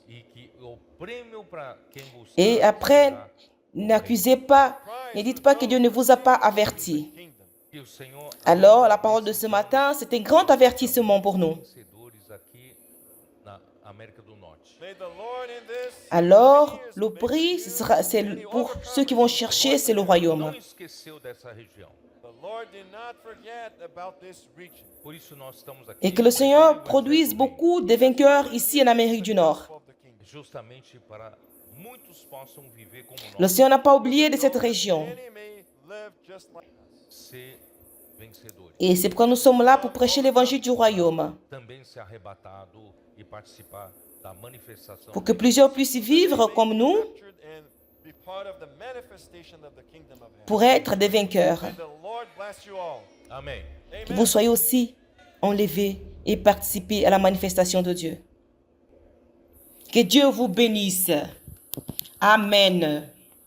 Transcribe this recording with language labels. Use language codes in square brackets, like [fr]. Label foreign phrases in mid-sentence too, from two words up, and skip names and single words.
[pt] E que o prêmio para quem buscar [fr] Et après, [pt] será [fr] n'accusez pas, ne dites pas que Dieu ne vous a pas averti. [en] Kingdom. [pt] que o Senhor [fr] Alors, la parole de ce matin, c'est un grand avertissement pour nous. [pt] vencedores aqui na América do Norte. [en] May the Lord in this [fr] Alors, le prix, c'est pour ceux qui vont chercher, c'est le royaume. [pt] Não esqueceu dessa região. [en] the Lord did not forget about this region [pt] Por isso nós estamos aqui. [fr] Et que le Seigneur produise beaucoup de vainqueurs ici en Amérique du Nord. [en] of the kingdom. [pt] Justamente para muitos possam viver como [fr] Le [pt] nós, [fr] Seigneur n'a pas oublié de cette région. [en] Many may live just like us. [pt] ser vencedores. [fr] Et c'est pourquoi nous sommes là pour prêcher l'évangile du royaume. [pt] Também ser arrebatado e participar da manifestação. [fr] Pour que plusieurs puissent vivre comme nous, [en] Captured and be part of the manifestation of the kingdom of heaven. [fr] pour être des vainqueurs. [en] May the Lord bless you all. [pt] Amém. [fr] Que vous soyez aussi enlevés et participez à la manifestation de Dieu. Que Dieu vous bénisse. Amen.